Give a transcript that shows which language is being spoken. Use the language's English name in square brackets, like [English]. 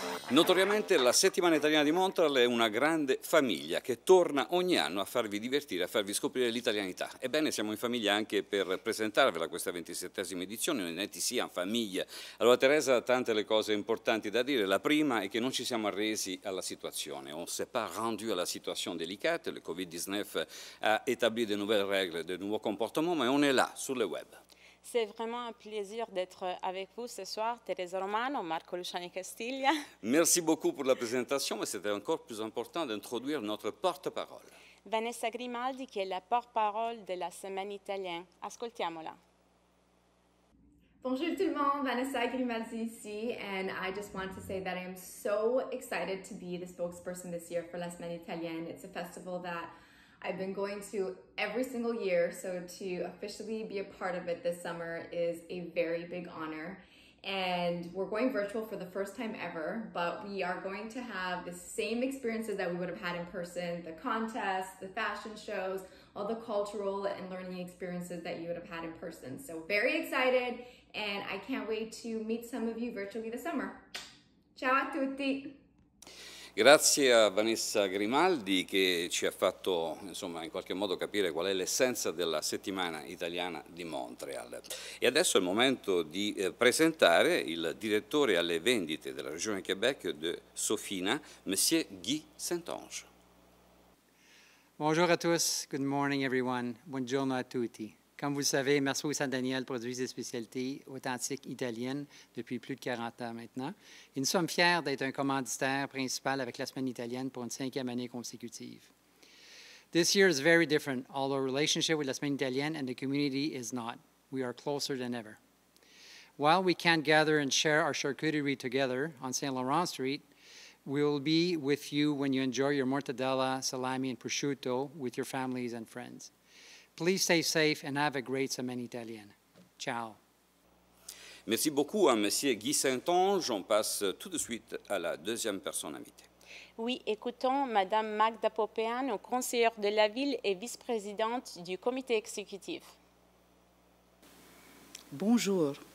[Italian] Notoriamente la settimana italiana di Montreal è una grande famiglia che torna ogni anno a farvi divertire, a farvi scoprire l'italianità. Ebbene, siamo in famiglia anche per presentarvela questa 27esima edizione, un'Ineti sia in famiglia. Allora Teresa, tante le cose importanti da dire. La prima è che non ci siamo arresi alla situazione. [French] On ne s'est pas rendu à la situation délicate. Le Covid-19 a établi de nouvelles règles, de nouveaux comportements, mais on est là, sur le web. C'est vraiment un plaisir d'être avec vous ce soir, Teresa Romano, Marco Luciani Castiglia. Merci beaucoup pour la présentation, mais c'était encore plus important d'introduire notre porte-parole. Vanessa Grimaldi, qui est la porte-parole de la Semaine italienne. [Italian] Ascoltiamola. [French] Bonjour tout le monde, [English] Vanessa Grimaldi [French] ici, [English] and I just want to say that I am so excited to be the spokesperson this year for La Semaine Italienne. It's a festival that I've been going to every single year, so to officially be a part of it this summer is a very big honor. And we're going virtual for the first time ever, but we are going to have the same experiences that we would have had in person, the contests, the fashion shows, all the cultural and learning experiences that you would have had in person. So very excited, and I can't wait to meet some of you virtually this summer. [Italian] Ciao a tutti! Grazie a Vanessa Grimaldi che ci ha fatto insomma, in qualche modo capire qual è l'essenza della settimana italiana di Montreal. E adesso è il momento di presentare il direttore alle vendite della regione Québec de Sofina, Monsieur Guy Saint-Onge. [French] Bonjour à tous, [English] good morning everyone, [Italian] buongiorno a tutti. [French] Comme vous le savez, Merceau et Saint-Daniel produisent des spécialités authentiques italiennes depuis plus de 40 ans maintenant. Et nous sommes fiers d'être un commanditaire principal avec la Semaine italienne pour une 5e année consécutive. [English] This year is very different, although our relationship with la Semaine italienne and the community is not. We are closer than ever. While we can't gather and share our charcuterie together on St. Laurent Street, we will be with you when you enjoy your mortadella, salami, and prosciutto with your families and friends. Please stay safe and have a great Semaine Italienne. [Italian] Ciao. [French] Merci beaucoup à Monsieur Guy Saint-Onge. On passe tout de suite à la deuxième personne invitée. Oui, écoutons Madame Magda Popeano, conseillère de la ville et vice-présidente du comité exécutif. Bonjour.